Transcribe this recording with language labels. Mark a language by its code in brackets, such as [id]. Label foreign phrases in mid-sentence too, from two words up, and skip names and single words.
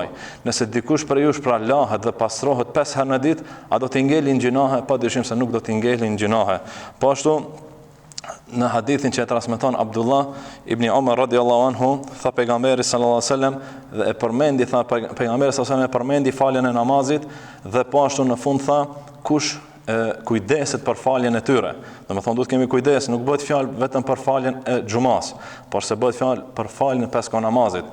[sq] Nëse dikush prej jush pra lahet dhe pastrohet 5 herë në ditë, a do t'i ngelin gjinahe? Padyshim se nuk do t'i ngelin gjinahe. Po ashtu në hadithin që e transmeton Abdullah ibn Umar [ar] رضي الله عنه, [sq] tha pejgamberi [ar] صلى الله عليه وسلم [sq] dhe pejgamberi [ar] صلى الله عليه وسلم [sq] përmendi faljen e namazit dhe po ashtu në fund tha, kush kujdeset për faljen e tyre. Domethënë duhet kemi kujdes, nuk bëhet fjalë vetëm për faljen e xumas, por se bëhet fjalë për faljen e 5 kohë namazit.